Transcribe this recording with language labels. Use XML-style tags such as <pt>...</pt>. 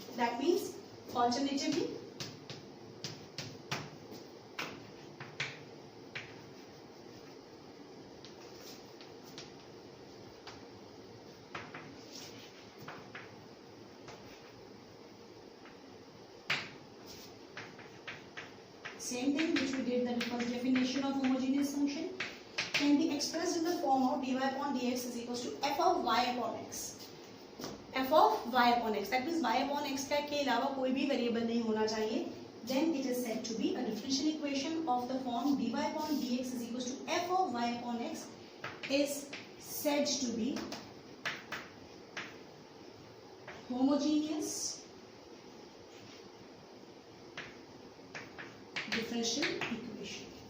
<en>That means alternatively, same thing which we did, the first definition of homogeneous function can be expressed in the form of dy upon dx is equals to f of y upon x. F of y upon x. That means y upon x</en> <hi>का के अलावा कोई भी variable नहीं होना चाहिए.</hi> <en>Then it is said to be a differential equation of the form dy upon dx is equals to f of y upon x is said to be homogeneous differential equation.</en>